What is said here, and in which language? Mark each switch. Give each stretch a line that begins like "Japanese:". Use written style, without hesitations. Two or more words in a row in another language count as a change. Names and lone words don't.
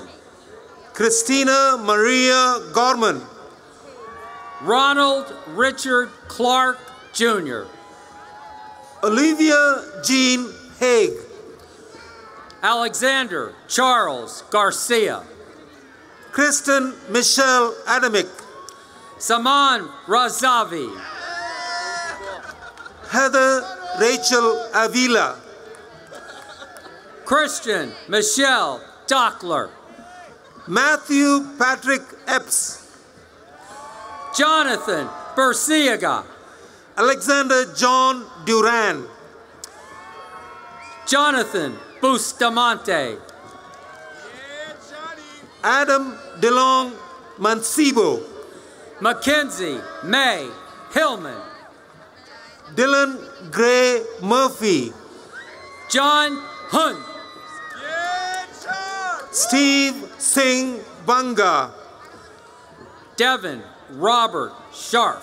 English: Christina Maria Gorman. Ronald Richard Clark Jr. Olivia Jean Haig. Alexander Charles Garcia. Kristen Michelle Adamick. Saman Razavi. Heather Rachel Avila. Christian Michelle Dockler. Matthew Patrick Epps. Jonathan Berciaga. Alexander John Duran. Jonathan Bustamante. Adam DeLong Mancebo. Mackenzie May Hillman. Dylan Gray Murphy. John Hunt. Steve Singh Banga. Devin Robert Scharf.